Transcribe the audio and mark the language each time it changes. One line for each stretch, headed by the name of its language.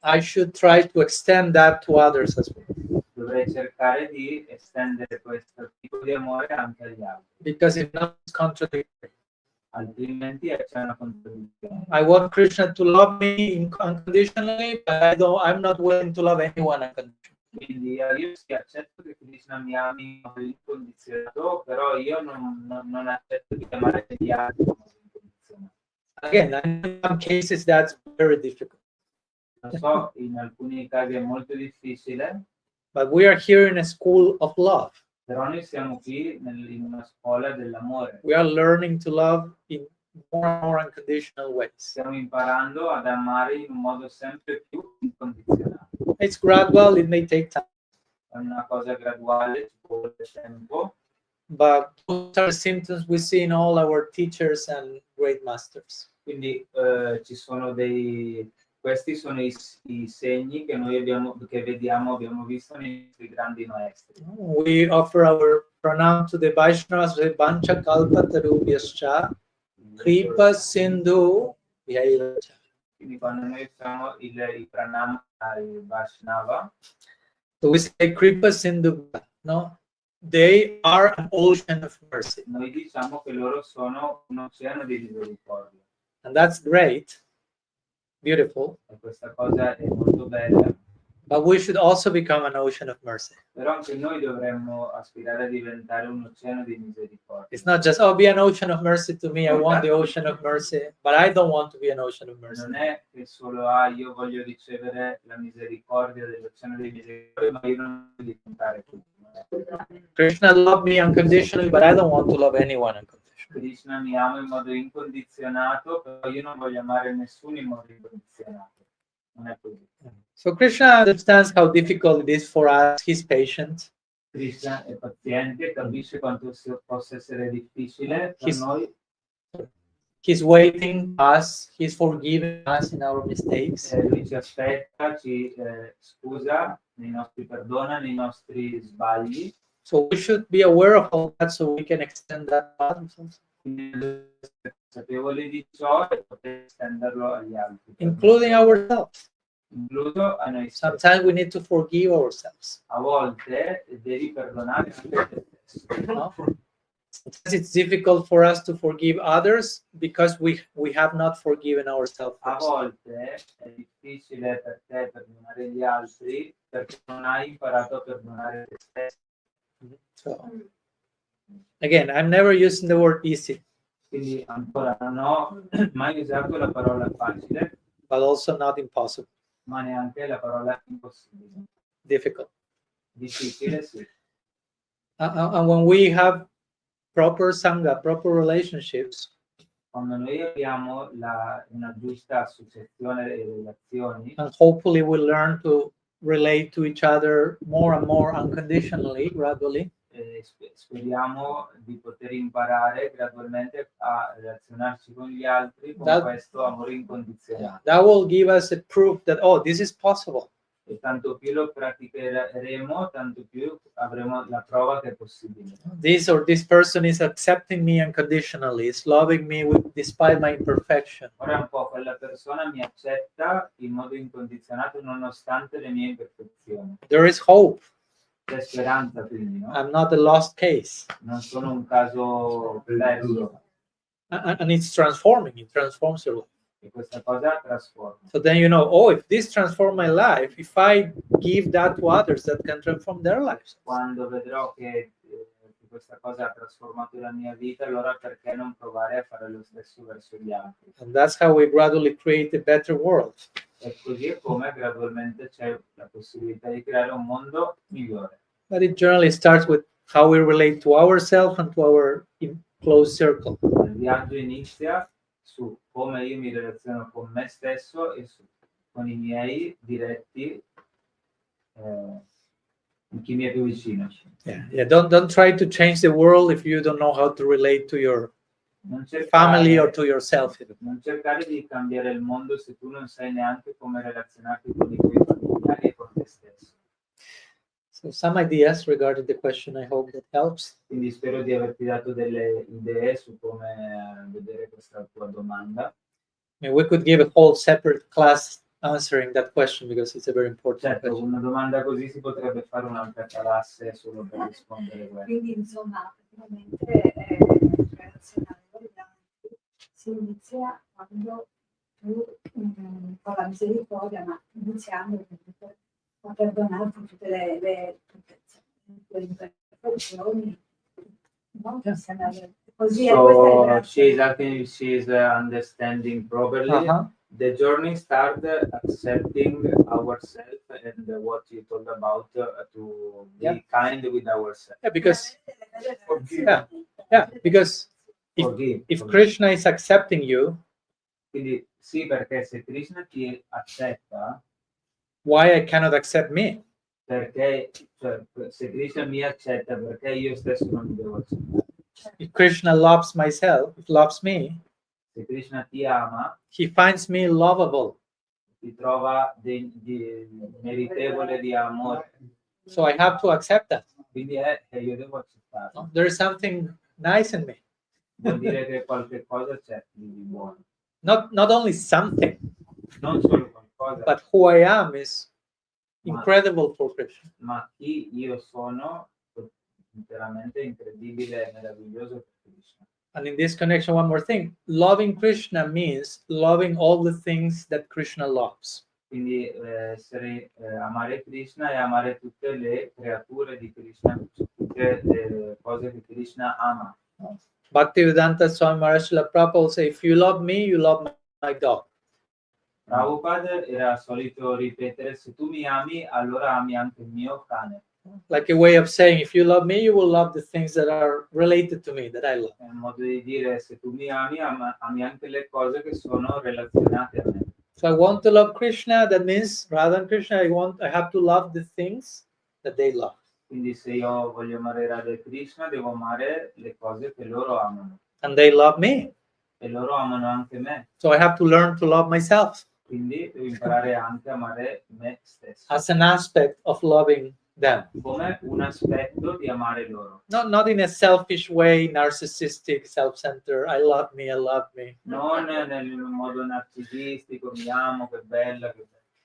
English: I should try to extend that to others as well.
Italian: dovrei cercare di estendere questo tipo di amore anche agli altri,
English: Because if not, it's contradictory.
Italian: altrimenti c'è una contraddizione.
English: I want Krishna to love me unconditionally, but I'm not willing to love anyone unconditionally.
Italian: Quindi io sì, accetto che Krishna mi ami incondizionato, però io non accetto di amare gli altri incondizionato.
English: Again, in some cases that's very difficult.
Italian: Lo so, in alcuni casi è molto difficile,
English: But we are here in a school of love.
Italian: però noi siamo qui in una scuola dell'amore.
English: We are learning to love in more and more unconditional ways.
Italian: Stiamo imparando ad amare in un modo sempre più incondizionato.
English: It's gradual, it may take time,
Italian: È una cosa graduale, ci vuole tempo,
English: but those are symptoms we see in all our teachers and great masters.
Italian: quindi ci sono questi sono i segni che noi abbiamo visto nei nostri grandi maestri.
English: We offer our pranam to the Vaishnavas,
Sanskrit: Vancha Kalpa Tarubhyascha, Kripa Sindhu Vyaivacha.
Italian: Quindi quando noi facciamo il pranam ai Vaishnava,
English: So we say Kripa Sindhu, no? They are an ocean of mercy.
Italian: noi diciamo che loro sono un oceano di misericordia.
English: And that's great, beautiful,
Italian: E questa cosa è molto bella,
English: but we should also become an ocean of mercy.
Italian: però anche noi dovremmo aspirare a diventare un oceano di misericordia.
English: It's not just, oh, be an ocean of mercy to me, I want the ocean of mercy, but I don't want to be an ocean of mercy.
Italian: Non è che solo io voglio ricevere la misericordia dell'oceano di misericordia, ma io non voglio diventare tutto.
English: Krishna loved me unconditionally, but I don't want to love anyone unconditionally.
Italian: Krishna mi ama in modo incondizionato, però io non voglio amare nessuno in modo incondizionato. Non è così.
English: So Krishna understands how difficult it is for us. He's patient.
Italian: Krishna è paziente, capisce quanto possa essere difficile per noi.
English: He's waiting us. He's forgiving us in our mistakes.
Italian: Lui ci aspetta, ci scusa, perdona nei nostri sbagli.
English: So we should be aware of all that so we can extend that to others also.
Italian: Quindi consapevoli di ciò e poter estenderlo agli altri.
English: Including ourselves.
Italian: Incluso a noi stessi.
English: Sometimes we need to forgive ourselves.
Italian: A volte devi perdonare anche te stesso.
English: No? Sometimes it's difficult for us to forgive others because we have not forgiven ourselves
Italian: A
English: first.
Italian: volte è difficile per te perdonare gli altri perché non hai imparato a perdonare te stesso.
English: So, again, I'm never using the word easy,
Italian: Quindi ancora non ho mai usato la parola facile,
English: but also not impossible.
Italian: ma neanche la parola impossibile.
English: Difficult.
Italian: Difficile, sì.
English: And when we have proper sangha, proper relationships,
Italian: Quando noi abbiamo una giusta associazione e relazioni,
English: and hopefully we learn to relate to each other more and more unconditionally, gradually,
Italian: speriamo di poter imparare gradualmente a relazionarci con gli altri con
English: That-
Italian: questo amore incondizionato.
English: that will give us a proof that, oh, this is possible.
Italian: E tanto più lo praticheremo, tanto più avremo la prova che è possibile.
English: This person is accepting me unconditionally, is loving me despite my imperfection.
Italian: Ora un po' quella persona mi accetta in modo incondizionato nonostante le mie imperfezioni.
English: There is hope.
Italian: C'è speranza quindi, no?
English: I'm not a lost case.
Italian: Non sono un caso perso
English: And it's transforming. It transforms your life.
Italian: e questa cosa trasforma.
English: So then you know, oh, if this transforms my life, if I give that to others, that can transform their lives.
Italian: Quando vedrò che questa cosa ha trasformato la mia vita, allora perché non provare a fare lo stesso verso gli altri?
English: And that's how we gradually create a better world.
Italian: E così è come gradualmente c'è la possibilità di creare un mondo migliore.
English: But it generally starts with how we relate to ourselves and to our close circle.
Italian: Il viaggio inizia su come io mi relaziono con me stesso e con i miei diretti, chi mi è più vicino.
English: Yeah. Don't try to change the world if you don't know how to relate to your
Italian: Non cercare,
English: family or to yourself.
Italian: non cercare di cambiare il mondo se tu non sai neanche come relazionarti con i tuoi familiari e con te stesso.
English: So some ideas regarding the question, I hope that helps.
Italian: Quindi spero di averti dato delle idee su come vedere questa tua domanda.
English: I mean, we could give a whole separate class answering that question because it's a very important
Italian: Certo,
English: question.
Italian: una domanda così si potrebbe fare un'altra classe solo per rispondere a questo. Quindi insomma praticamente relazionare con gli altri si inizia quando tu con la misericordia, ma iniziando a perdonarti tutte le imperfezioni, no? Così è
English: So she's asking if she's understanding properly. Uh-huh. The journey starts accepting ourselves and what you told about to be kind with ourselves. Yeah, because Forgive. because Forgive. if Krishna is accepting you,
Italian: Quindi sì, perché se Krishna ti accetta,
English: why I cannot accept me?
Italian: perché cioè, se Krishna mi accetta, perché io stesso non mi devo accettare.
English: If Krishna loves loves me,
Italian: Se Krishna ti ama,
English: he finds me lovable.
Italian: ti trova meritevole di amore.
English: So I have to accept that.
Italian: Quindi io devo accettarlo.
English: No? There is something nice in me.
Italian: Vuol dire che qualche cosa c'è di buono.
English: Not only something,
Italian: Non solo qualcosa,
English: but who I am is incredible for Krishna.
Italian: ma chi io sono interamente incredibile e meraviglioso per Krishna.
English: And in this connection, one more thing. Loving Krishna means loving all the things that Krishna loves.
Italian: Quindi amare Krishna e amare tutte le creature di Krishna, tutte le cose che Krishna ama.
English: Bhaktivedanta Swami Maharaj Prabhupada say, if you love me, you love my dog.
Italian: Prabhupada era solito ripetere, se tu mi ami, allora ami anche il mio cane.
English: like a way of saying, if you love me, you will love the things that are related to me, that I love.
Italian: È un modo di dire, se tu mi ami, ami anche le cose che sono relazionate a me.
English: So I want to love Krishna, that means Radha and Krishna, I have to love the things that they love.
Italian: Quindi se io voglio amare Radha e Krishna, devo amare le cose che loro amano.
English: And they love me.
Italian: E loro amano anche me.
English: So I have to learn to love myself
Italian: Quindi devo imparare anche a amare me stesso.
English: as an aspect of loving them.
Italian: Come un aspetto di amare loro.
English: Not in a selfish way, narcissistic, self-centered, I love me.
Italian: Non nel modo narcisistico, mi amo, che bella, che bella.